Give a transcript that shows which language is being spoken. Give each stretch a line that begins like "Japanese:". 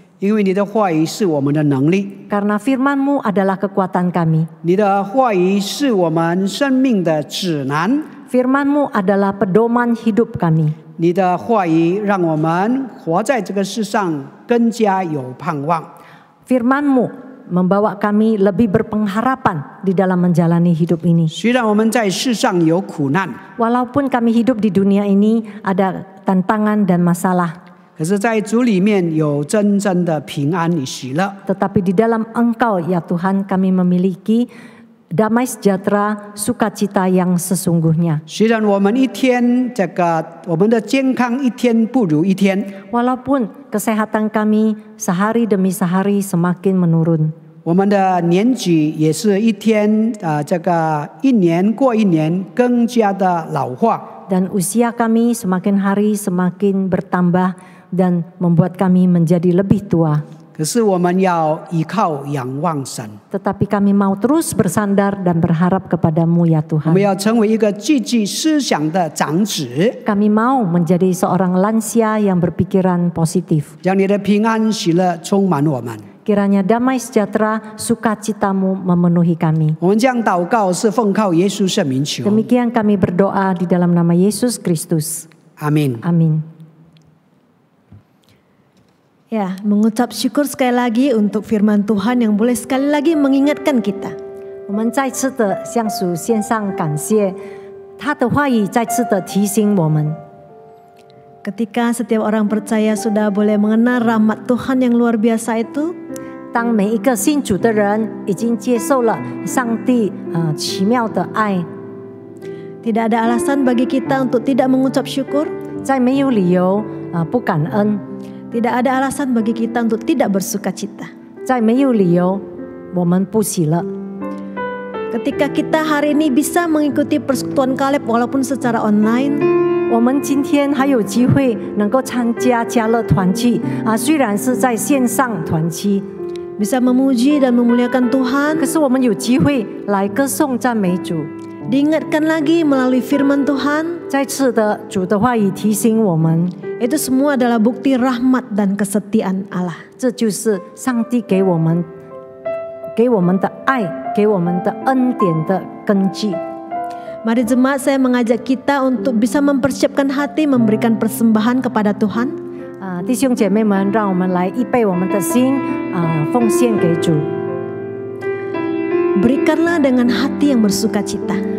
Chinese: 因为你的话语是我们的能力，
Indonesian: Karena firman-Mu adalah kekuatan kami.
Chinese: 你的话语是我们生命的指南，
Indonesian: Firman-Mu adalah pedoman hidup kami.
Chinese: 你的话语让我们活在这个世上更加有盼望。
Indonesian: Firman-Mu membawa kami lebih berpengharapan di dalam menjalani hidup ini.
Chinese: 虽然我们在世上有苦难，
Indonesian: Walaupun kami hidup di dunia ini ada tantangan dan masalah,
Chinese: 可是在主里面有真正的平安与喜乐。
Indonesian: tetapi di dalam Engkau ya Tuhan kami memiliki damai sejahtera, sukacita yang sesungguhnya.
Chinese: 虽然我们一天我们的健康一天不如一天，
Indonesian: Walaupun kesehatan kami sehari demi sehari semakin menurun,
Chinese: 我们的年纪也是一天一年过一年更加的老化。
Indonesian: dan usia kami semakin hari semakin bertambah dan membuat kami menjadi lebih tua.
Chinese: 可是我们要依靠仰望神，
Indonesian: Tetapi kami mau terus bersandar dan berharap kepadamu ya
Chinese: 我
Indonesian: Tuhan.
Chinese: 们要成为一个积极思想的长子，
Indonesian: Kami mau menjadi seorang lansia yang berpikiran positif.
Chinese: 让你的平安喜乐充满我们。
Indonesian: Kiranya damai sejahtera, sukacitamu memenuhi kami.
Chinese: 我们这样祷告是奉靠耶稣圣名求，
Indonesian: Demikian kami berdoa di dalam nama Yesus Kristus.
Chinese: 阿门。
Indonesian: Amin. Ya, mengucap syukur sekali lagi untuk firman Tuhan yang boleh sekali lagi mengingatkan kita.
Chinese: 我们再次的向主献上感谢，他的话语再次的提醒我们。
Indonesian: Ketika setiap orang percaya sudah boleh mengenal rahmat Tuhan yang luar biasa itu,
Chinese: 当每一个信主的人已经接受了上帝奇妙的爱，
Indonesian: tidak ada alasan bagi kita untuk tidak mengucap syukur.
Chinese: 再没有理由不感恩，
Indonesian: Tidak ada alasan bagi kita untuk tidak bersuka cita.
Chinese: 再没有理由我们不喜乐。
Indonesian: Ketika kita hari ini bisa mengikuti persekutuan Kaleb walaupun secara online,
Chinese: 我们今天还有机会能够参加家乐团契虽然是在线上团契，
Indonesian: bisa memuji dan memuliakan Tuhan,
Chinese: 可是我们有机会来歌颂赞美主。
Indonesian: diingatkan lagi melalui firman Tuhan,
Chinese: 再次的主的话语提醒我们，
Indonesian: itu semua adalah bukti rahmat dan kesetiaan Allah.
Chinese: 这就是上帝给我们的爱，给我们的恩典的根基。
Indonesian: Mari jemaat, saya mengajak kita untuk bisa mempersiapkan hati memberikan persembahan kepada Tuhan.
Chinese: 弟兄姐妹们，让我们来预备我们的心奉献给主。
Indonesian: Berikanlah dengan hati yang bersuka cita.